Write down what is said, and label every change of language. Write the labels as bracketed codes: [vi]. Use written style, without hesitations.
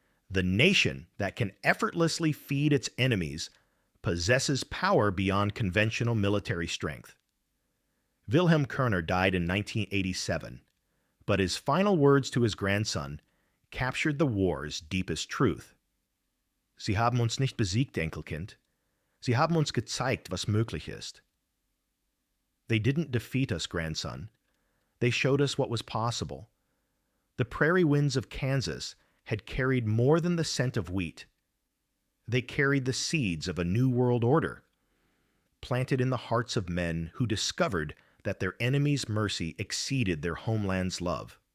[en] The nation that can effortlessly feed its enemies possesses power beyond conventional military strength. Wilhelm Kerner died in 1987, but his final words to his grandson captured the war's deepest truth. [de] Sie haben uns nicht besiegt, Enkelkind. Sie haben uns gezeigt, was möglich ist. [en] They didn't defeat us, grandson. They showed us what was possible. The prairie winds of Kansas had carried more than the scent of wheat. They carried the seeds of a new world order, planted in the hearts of men who discovered that their enemies' mercy exceeded their homeland's love.